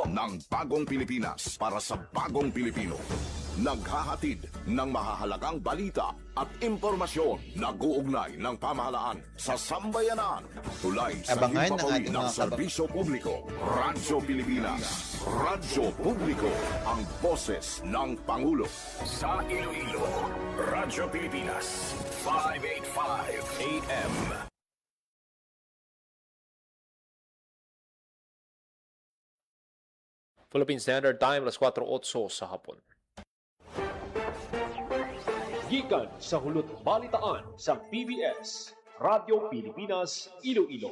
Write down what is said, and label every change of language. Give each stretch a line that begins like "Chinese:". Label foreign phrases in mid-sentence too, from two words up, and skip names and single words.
Filipino: Ng bagong Pilipinas para sa bagong Pilipino. Naghahatid ng mahahalagang balita at impormasyon na guugnay ng pamahalaan sa sambayanan. Tulay sa Abangan ng himpapawid ating ng mga serbisyo publiko. Radyo Pilipinas. Radyo Publiko. Ang boses ng Pangulo. Sa Iloilo, Radyo Pilipinas. 585 AM. Philippine Standard Time, alas 4:08 sa hapon.
Hiligaynon: Gikan sa hulot balitaan sa PBS, Radyo Pilipinas, Iloilo.